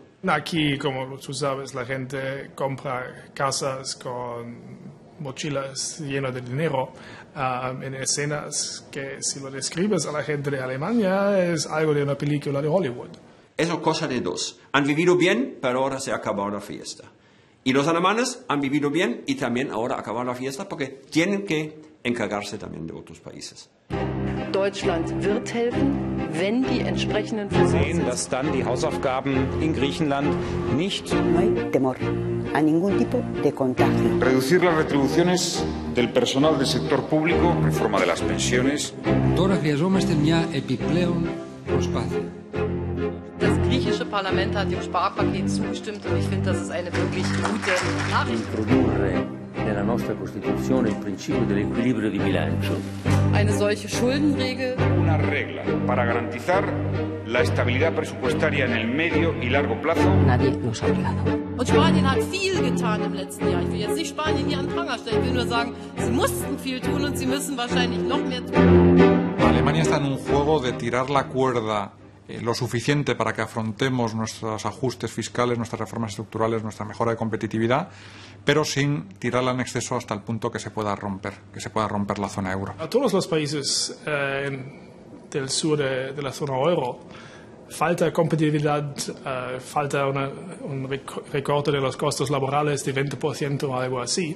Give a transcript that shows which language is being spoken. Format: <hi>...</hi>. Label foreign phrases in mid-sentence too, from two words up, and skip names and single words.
<es>Aquí, como tú sabes, la gente compra casas con mochilas llenas de dinero en escenas que, si lo describes a la gente de Alemania, es algo de una película de Hollywood. Es cosa de dos. Han vivido bien, pero ahora se ha acabado la fiesta. Y los alemanes han vivido bien y también ahora ha acabado la fiesta porque tienen que encargarse también de otros países.</es> <de>Deutschland wird helfen, wenn die entsprechenden sehen, dass dann die Hausaufgaben in Griechenland nicht.</de> <es>No hay temor a ningún tipo de contagio. Reducir las retribuciones del personal del sector público, reforma de las pensiones.</es> <el>Τώρα χρειαζόμαστε μια επιπλέον προσπάθεια.</el> <de>Das griechische Parlament hat dem Sparpaket zugestimmt und ich finde, das ist eine wirklich gute Nachricht.</de> <it>Introdurre nella nostra Costituzione il principio dell'equilibrio di bilancio.</it> <de>Eine solche Schuldenregel.</de> <es>Una regla para garantizar la estabilidad presupuestaria en el medio y largo plazo. Nadie nos ha obligado.</es> <de>Und Spanien hat viel getan im letzten Jahr. Ich will jetzt nicht Spanien hier an den Pranger stellen. Ich will nur sagen, sie mussten viel tun und sie müssen wahrscheinlich noch mehr tun.</de> <es>Alemania está en un juego de tirar la cuerda lo suficiente para que afrontemos nuestros ajustes fiscales, nuestras reformas estructurales, nuestra mejora de competitividad, pero sin tirarla en exceso hasta el punto que se pueda romper la zona euro. A todos los países del sur de la zona euro falta competitividad, falta un recorte de los costos laborales de 20% o algo así.</es>